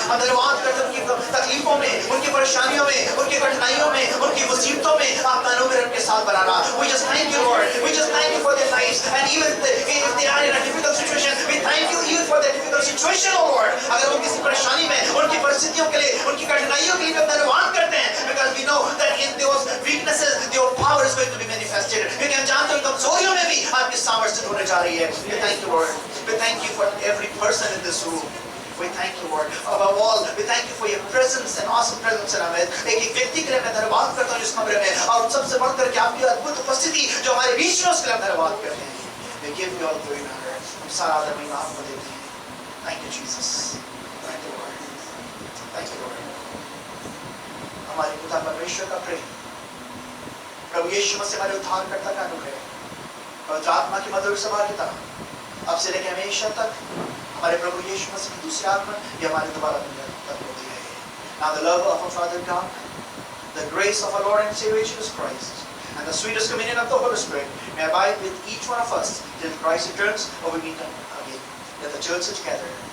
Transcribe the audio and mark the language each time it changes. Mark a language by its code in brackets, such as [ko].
[hi] हम धन्यवाद करते हैं उनकी तकलीफों में, उनकी परेशानियों में, उनकी कठिनाइयों में, उनकी मुसीबतों में आपका अनुग्रह उनके साथ बना रहा। [en] We just thank you, Lord. We just thank you for their lives. And even if they are in a difficult situation, we thank you even for their difficult situation, O Lord. [hi] अगर वो किसी परेशानी में, उनकी परिस्थितियों के लिए, उनकी कठिनाइयों के लिए धन्यवाद करते हैं, [en] because we know that in those weaknesses, your power is going to be manifested. [hi] क्योंकि हम जानते हैं कमजोरियों में भी आपकी सामर्थ्य होने जा रही है। [en] We thank you, Lord. We thank you for every person in this room. We thank you, Lord. Above all, we thank you for your presence and awesome presence in our midst. [hi] एक व्यक्ति के लिए मैं धन्यवाद करता हूँ इस कमरे में, और सबसे बढ़कर के आपकी अद्भुत उपस्थिति जो हमारे बीच में, उसके लिए धन्यवाद करते हैं। [en] We give you all glory and honor. [hi] हम सारा आदर महिमा आपको देते हैं। [en] Thank you, Jesus. Thank you, Lord. Thank you, Lord. [hi] हमारे पिता परमेश्वर का प्रेम, प्रभु यीशु मसीह हमारे उद्धारकर्ता का अनुग्रह, पवित्र आत्मा की मधुर सहभागिता अब से लेकर हमेशा तक हमारे प्रभु यीशु मसीह की दूसरी आत्मा ये हमारे दोबारा मिलने तक होती रहे। [en] Now the love of our Father God, the grace of our Lord and Savior Jesus Christ, and the sweetest communion of the Holy Spirit may abide with each one of us till Christ returns or we meet again. Let the church sit together.